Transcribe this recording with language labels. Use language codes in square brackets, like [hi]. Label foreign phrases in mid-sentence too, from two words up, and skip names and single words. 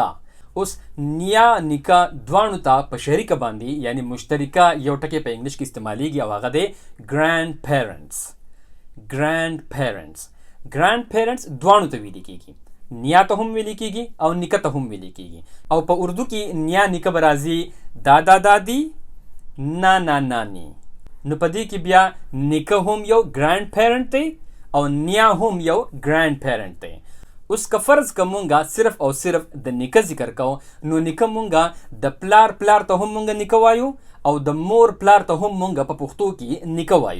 [ps] اوس نیا نیکا دواړو ته په شریکه باندې یعنی مشترکه یو ټکی په انګلیش کې استعمالیږي او هغه دی [en] grandparents. grandparents [ps] دواړو ته ویل کېږي، نیا ته هم ویل کېږي او نیکه ته هم ویل کېږي. او په اردو کې نیا نیکه به راځي [ur] دادا دادی، نانا نانی. [ps] نو په دې کې بیا نیکه هم یو [en] grandparent [ps] دی او نیا هم یو [en] grandparent [ps] دی. اوس که فرض که مونږه صرف او صرف د نیکه ذکر کوو نو نیکه مونږه د پلار ته هم مونږه نیکه وایو او د مور پلار ته هم مونږه په پښتو کې نیکه وایو.